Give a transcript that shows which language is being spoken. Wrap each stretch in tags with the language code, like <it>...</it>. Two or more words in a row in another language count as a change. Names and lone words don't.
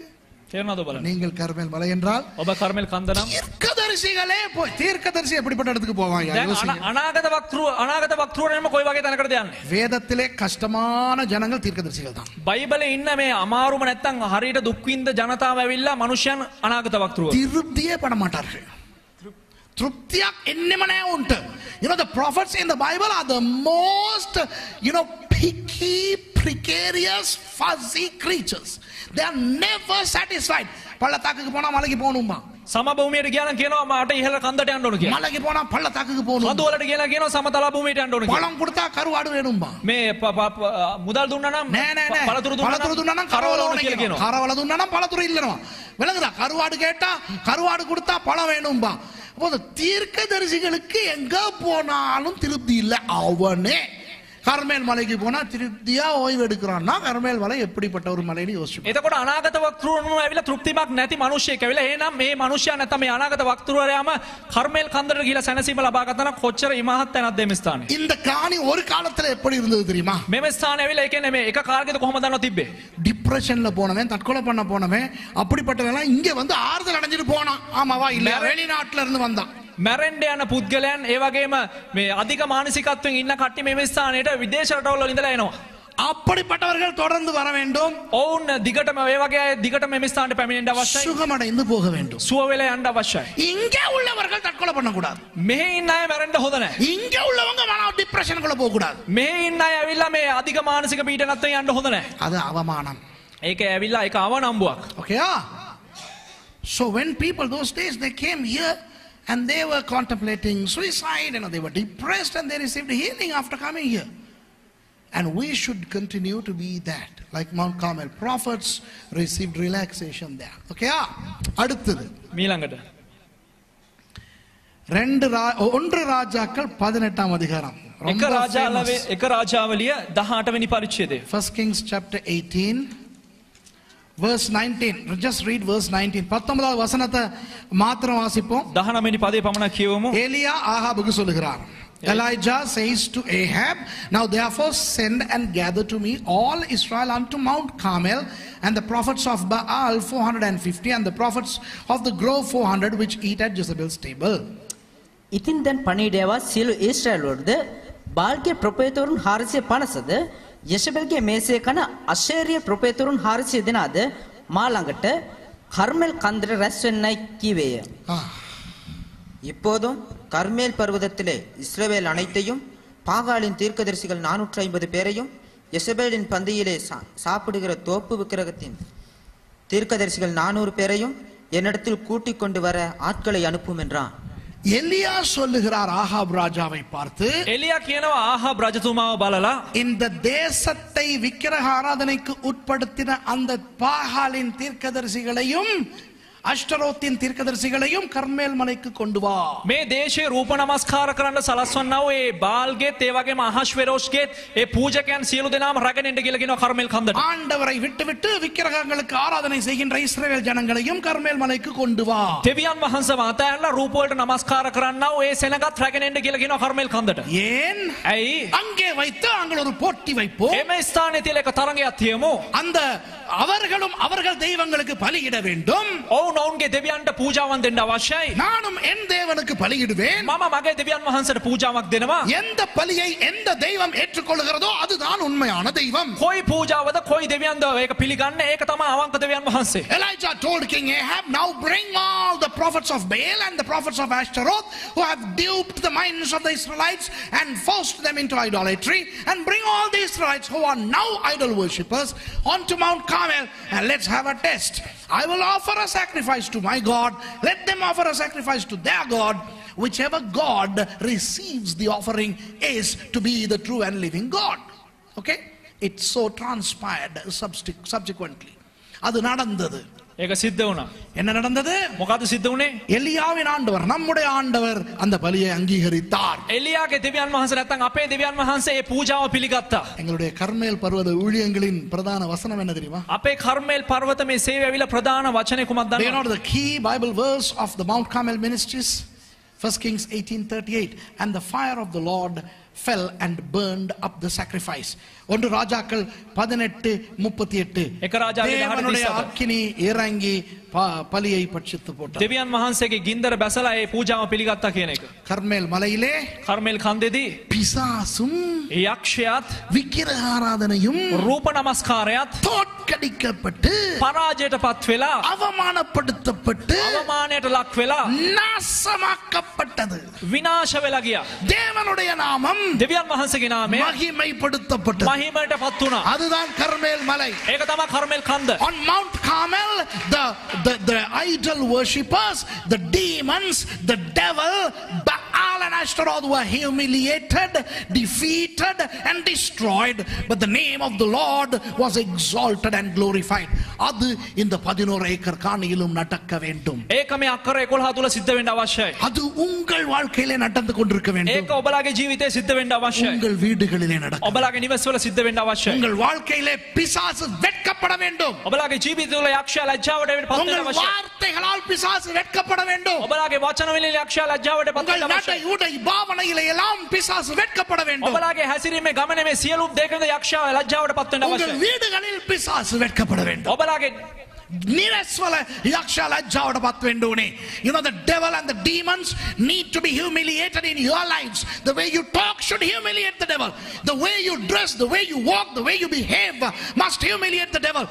<si>තේරෙනවද ඔබලා?</si> <ta>நீங்கள் கர்மேல் மலை என்றால்</ta> <si>ඔබ කර්මෙල් කන්ද නම්</si> <ta>தீர்க்கதரிசிகளே போய் தீர்க்கதரிசி எப்படிப்பட்ட இடத்துக்கு போவாங்க?</ta> <si>දැන් අනාගත වක්තෘවරයම කොයි වගේ තැනකටද යන්නේ?</si> <ta>வேதத்திலே கஷ்டமான ஜனங்கள் தீர்க்கதரிசிகள் தான்.</ta> <si>බයිබලේ ඉන්න මේ අමාරුම නැත්තම් හරියට දුක් විඳ ජනතාව ඇවිල්ලා මනුෂ්‍යයන් අනාගත වක්තෘව.</si> <ta>திருப்தியே பட மாட்டார்கள். திருப்தியா என்னமனே உண்டு.</ta> <en>You know, the prophets in the Bible are the most, you know, picky, precarious, fuzzy creatures. They are never satisfied.</en> <ta>பள்ளத்தாக்குக்கு போனா மலைக்கு போகணுமா?</ta> <si>සමභූමියට ගියා නම් කියනවා මට ඉහළ කන්දට යන්න ඕන කියලා.</si> <ta>மலைக்கு போனா பள்ளத்தாக்குக்கு போகணும்.</ta> <si>කඳු වලට ගියලා කියනවා සමතල භූමියට යන්න ඕන කියලා.</si> <ta>பழம் கொடுத்தா கருவாடு வேணுமா?</ta> <si>මේ මුදල් දුන්නා නම් පළතුරු දුන්නා නම් කරවල ඕන කියලා කියනවා. කරවල දුන්නා නම් பழතුරු இல்லනවා. விளங்குதா?</si> <ta>கருவாடு கேட்டா கருவாடு கொடுத்தா பழம் வேணும்பா. அப்போ தீர்க்கதரிசிகளுக்கு எங்க போனாலும் திருப்தி இல்லை. அவனே கர்மேல் மலைக்கு போனா திருப்தியா ஓய்வு எடுக்கிறான்னா கர்மேல் மலை எப்படிப்பட்ட ஒரு மலைன்னு யோசிச்சு. එතකොට අනාගත වක්තෘවරුන් ඇවිල්ලා තෘප්තිමත් නැති මිනිහෙක් ඇවිල්ලා එහෙනම් මේ මිනිහයා නැත්නම් මේ අනාගත වක්තෘවරයාම කර්මෙල් කන්දරට ගිහිලා සැනසීම ලබා ගත්තා නම් කොච්චර ඉමහත් තැනක්ද මේ ස්ථානේ. இந்த காணி ஒரு காலத்துல எப்படி இருந்தது தெரியுமா? මේ ස්ථානේ ඇවිල්ලා ඒ කියන්නේ මේ එක කාර්යයකද කොහොමද දන්නව තිබ්බේ? டிப்ரெஷன்ல போனவன் தற்கொலை பண்ண போனவன் அப்படிப்பட்டவன் இங்க வந்து ஆறுதல் அடைஞ்சிட்டு போனான். ஆமாவா இல்ல? வெளிநாட்டுல இருந்து வந்தான்.</ta> <si>මැරෙන්ඩ යන පුද්ගලයන් ඒ වගේම මේ අධික මානසිකත්වයෙන් ඉන්න කට්ටිය මේ ස්ථානයට විදේශ රටවල ඉඳලා එනවා.</si> <ta>அப்படிப்பட்டவர்கள் தொடர்ந்து வர வேண்டும்.</ta> <si>ඔවුන් දිගටම ඒ වගේ අය දිගටම මේ ස්ථානට පැමිණෙන්න අවශ්‍යයි.</si> <ta>சுகமடைந்து போக வேண்டும்.</ta> <si>සුව වෙලා යන්න අවශ්‍යයි.</si> <ta>இங்கே உள்ளவர்கள் தற்கொலை பண்ண கூடாது.</ta> <si>මෙහි ඉන්න අය මැරෙන්න හොඳ නැහැ.</si> <ta>இங்கே உள்ளவங்க மன டிப்ரெஷன் குள்ள போக கூடாது.</ta> <si>මෙහි ඉන්න අය ඇවිල්ලා මේ අධික මානසික පීඩනත්වයෙන් යන්න හොඳ නැහැ.</si> <ta>அது அவமானம்.</ta> <si>ඒක ඇවිල්ලා ඒක අවනම්බුවක්.</si> <en>Okay? So when people those days they came here and they were contemplating suicide, they were depressed and they received healing after coming here. And we should continue to be that. Like Mount Carmel, prophets received relaxation there.</en> <ta>Okay? அடுத்தது</ta> <si>මීළඟට</si> <ta>ஒன்று ராஜாக்கள் 18ஆம் அதிகாரம்.</ta> <si>එක රාජාවලිය 18 වෙනි පරිච්ඡේදය.</si> <en>1 Kings chapter 18 verse 19. Just read verse 19.</en> <ta>19வது வசனத்தை மாத்திரம் வாசிப்போம்.</ta> <si>19 වෙනි පදේ පමණක් කියවමු.</si> <ta>ஏலியா ஆகாபுக்கு சொல்லுகிறார்.</ta> <en>Elijah says to Ahab, now therefore send and gather to me all Israel unto Mount Carmel, and the prophets of Baal 450 and the prophets of the grove 400 which eat at Jezebel's table.</en> <si>ඉතින් දැන් පණිවිඩයව සියලු ඊශ්‍රායල් වලද බාල්ගේ ප්‍රොපේතවරුන් 450ද යෙෂබෙල්ගේ මේසේ කන අශේරිය ප්‍රොපේතවරුන් 400 දෙනාද මා ළඟට කර්මෙල් කන්දර රැස් වෙන්නයි කීවේය.</si> <ta>இப்போதும் கர்மேல் பர்வதத்திலே இஸ்ரவேல் அனைத்தையும் பாகாலின் தீர்க்கதரிசிகள் 450 பேரையும் யெசபேலின் பந்தியிலே சாப்பிடுகிற தோப்பு விக்கிரகத்தின் தீர்க்கதரிசிகள் 400 பேரையும் என்னிடத்தில் கூட்டிக் கொண்டு வர ஆட்களை அனுப்பும் என்றான். எலியா சொல்லுகிறார் ஆகாப் ராஜாவை பார்த்து,</ta> <si>එලියා කියනවා ආහාබ් රජතුමාව බලලා</si> <ta>இந்த தேசத்தை விக்கிரக ஆராதனைக்கு உட்படுத்தின அந்த பாகாலின் தீர்க்கதரிசிகளையும் அஷ்டரோத்தின் தீர்க்கதரிசிகளையும் கர்மேல் மலைக்கு கொண்டு வா.</ta> <si>මේ දේශේ රූප නමස්කාර කරන්න සලස්වන්නා වූ ඒ බාල්ගෙත් ඒ වගේම අහශ්වෙරෝෂ්ගෙත් ඒ පූජකයන් සියලු දෙනාම රැගෙන එන්න කියලා කියනවා කර්මෙල් කන්දට.</si> <ta>ஆண்டவரை விட்டுவிட்டு விக்கிரகங்களுக்கு ஆராதனை செய்கின்ற இஸ்ரவேல் ஜனங்களையும் கர்மேல் மலைக்கு கொண்டு வா.</ta> <si>දෙවියන් වහන්සේව අතහැරලා රූප වලට නමස්කාර කරන්නා වූ ඒ සෙනගත් රැගෙන එන්න කියලා කියනවා කර්මෙල් කන්දට.</si> <ta>ஏன்?</ta> <si>ඇයි?</si> <ta>அங்கே வைத்து அங்கே ஒரு போட்டி வைப்போம்.</ta> <si>එම ස්ථානයේ තියලා එක තරඟයක් තියමු.</si> <ta>அந்த அவர்களும் அவர்கள் தெய்வங்களுக்கு பலியிட வேண்டும்.</ta> <si>ඔවුන්ගේ දෙවියන්ට පූජාවන් දෙන්න අවශ්‍යයි.</si> <ta>நானும் என் தேவனுக்கு பலியிடுவேன்.</ta> <si>මම මගේ දෙවියන් වහන්සේට පූජාවක් දෙනවා.</si> <ta>எந்த பலியை எந்த தெய்வம் ஏற்றுக்கொள்கிறதோ அதுதான் உண்மையான தெய்வம்.</ta> <si>කොයි පූජාවද කොයි දෙවියන්ද ඒක පිළිගන්නේ ඒක තමයි අවංක දෙවියන් වහන්සේ.</si> <en>Elijah told King Ahab, now bring all the prophets of Baal and the prophets of Ashtaroth who have duped the minds of the Israelites and forced them into idolatry, and bring all the Israelites who are now idol worshippers onto Mount Carmel, and let's have a test. I will offer a sacrifice to my God. Let them offer a sacrifice to their God. Whichever God receives the offering is to be the true and living God. Okay? It so transpired subsequently.</en> <ta>அது நடந்தது.</ta> <si>ඒක සිද්ධ වුණා.</si> <ta>என்ன நடந்தது?</ta> <si>මොකද සිද්ධ වුණේ?</si> <ta>எலியாவின் ஆண்டவர் நம்முடைய ஆண்டவர் அந்த பலியை அங்கீகரித்தார்.</ta> <si>එලියාගේ දෙවියන් වහන්සේ නැත්නම් අපේ දෙවියන් වහන්සේ මේ පූජාව පිළිගත්තා.</si> <ta>எங்களுடைய கர்மேல் பர்வத ஊழியங்களின் பிரதான வசனம் என்ன தெரியுமா?</ta> <si>අපේ කර්මේල් පර්වත මේ සේවය ඇවිල්ලා ප්‍රධාන වචනේ කුමක්ද</si> <en>Do you know</en> <si>දන්නවද?</si> <en>the key Bible verse of the Mount Carmel ministries? 1 Kings 18:38. And the fire of the Lord fell and burned up the sacrifice.</en> <ta>ஒன்று ராஜாக்கள் 18:38.</ta> <si>එක රාජාගේ 18:37.</si> <ta>தேவனுடைய அக்கினி இறங்கி பலியை பட்சித்து போட்டார்.</ta> <si>දෙවියන් වහන්සේගේ ගින්දර බැසලා ඒ පූජාව පිළිගත්තා කියන එක.</si> <ta>கர்மேல் மலையிலே</ta> <si>කර්මේල් කන්දේදී</si> <ta>பிசாசும்</ta> <si>යක්ෂයාත්</si> <ta>விக்கிரக ஆராதனையும்</ta> <si>රූප නමස්කාරයත්</si> <ta>தோற்கடிக்கப்பட்டு</ta> <si>පරාජයටපත් වෙලා</si> <ta>அவமானப்படுத்தப்பட்டு</ta> <si>අවමානයට ලක් වෙලා</si> <ta>நாசமாக்கப்பட்டது.</ta> <si>විනාශ වෙලා ගියා.</si> <ta>தேவனுடைய நாமம்</ta> <si>දෙවියන් වහන්සේගේ නාමය</si> <ta>மகிமைப்படுத்தப்பட்டது.</ta> <si>මහිමයටපත් වුණා.</si> <ta>அதுதான் கர்மேல் மலை.</ta> <si>ඒක තමයි කර්මේල් කන්ද.</si> <en>On Mount Carmel, the idol worshippers, the demons, the devil, Baal and Ashtaroth were humiliated, defeated and destroyed, but the name of the Lord was exalted and glorified.</en> <ta>அது இந்த 11 ஏக்கர் காணியிலும் நடக்க வேண்டும்.</ta> <si>ඒක මේ අක්කර 11 තුල සිද්ධ වෙන්න අවශ්‍යයි.</si> <ta>அது உங்கள் வாழ்க்கையிலே நடந்து கொண்டிருக்க வேண்டும்.</ta> <si>ඒක ඔබලාගේ ජීවිතේ සිද්ධ වෙන්න අවශ්‍යයි.</si> <ta>உங்கள் வீடுகளிலே நடக்க.</ta> <si>ඔබලාගේ නිවස්වල සිද්ධ වෙන්න අවශ්‍යයි.</si> <ta>உங்கள் வாழ்க்கையிலே பிசாசு வெட்கப்பட வேண்டும்.</ta> <si>ඔබලාගේ ජීවිතවල යක්ෂයා ලැජ්ජාවට පත් වෙන්න</si> <ta>உங்கள்</ta> <si>අවශ්‍යයි.</si> <ta>வார்த்தைகளால் பிசாசு வெட்கப்பட வேண்டும்.</ta> <si>ඔබලාගේ වචන වලින් යක්ෂයා ලැජ්ජාවට පත්</si> <ta>உங்கள்</ta> <si>වෙන්න</si> <ta>நடை</ta> <si>අවශ්‍යයි.</si> <ta>உடை பாவனையிலே எல்லாம் பிசாசு வெட்கப்பட வேண்டும்.</ta> <si>ඔබලාගේ හැසිරීමේ ගමනේ මේ සියලුම දෙකද යක්ෂයා ලැජ්ජාවට පත් වෙන්න</si> <ta>உங்கள்</ta> <si>අවශ්‍යයි.</si> <ta>வீடுகளில் பிசாசு வெட்கப்பட வேண்டும்.</ta> <si>ඔබලාගේ නිරස්වල යක්ෂයා ලැජ්ජාවට පත් වෙන්න ඕනේ.</si> <en>You know, the devil and the demons need to be humiliated in your lives. The way you talk should humiliate the devil. The way you dress, the way you walk, the way you behave must humiliate the devil.</en>